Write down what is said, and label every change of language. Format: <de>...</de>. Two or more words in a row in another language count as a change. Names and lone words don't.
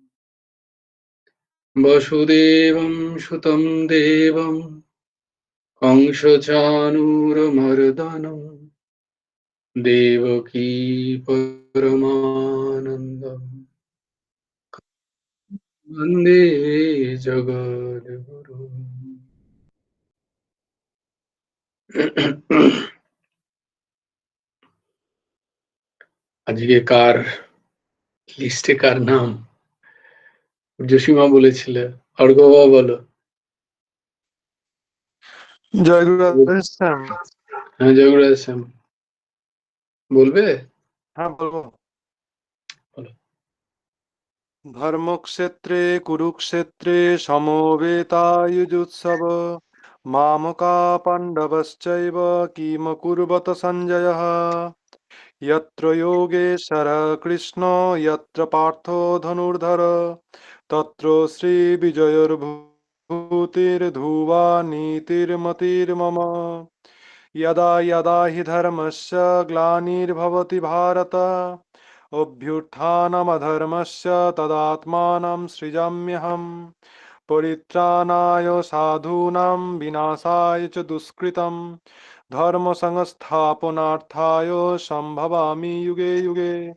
<sa>वसुदेवं सुतं देवं कंसचाणूरमर्दनं, देवकी परमानन्दं वन्दे जगद्गुरु।</sa> <bn>আজকে কার লিস্টে কার নাম জসীমা বলেছিল? অর্ঘ্য বাবা বলো। জয়গুরু শ্যাম। হ্যাঁ জয়গুরু শ্যাম বলবে। হ্যাঁ বলবো। বলো।</bn> <sa>ধর্মক্ষেত্রে কুরুক্ষেত্রে সমবেতায়ুজুৎসব মামকা পাণ্ডবশ্চৈব কিম কুর্বত সঞ্জয়ः यत्र योगेश्वरः কৃষ্ণ यत्र পার্থো ধনুর্ধর তত্র শ্রীবিজয়োর্ভূতির্ধুবা নীতির্মতির্মম यदा यदा हि धर्मस्य ग्लानिर्भवति भारत अभ्युत्थानमधर्मस्य तदात्मानं सृजाम्यहम् परित्राणाय साधूनां विनाशाय च दुष्कृतं धर्मसंस्थापनार्थाय सम्भवामि युगे युगे</sa>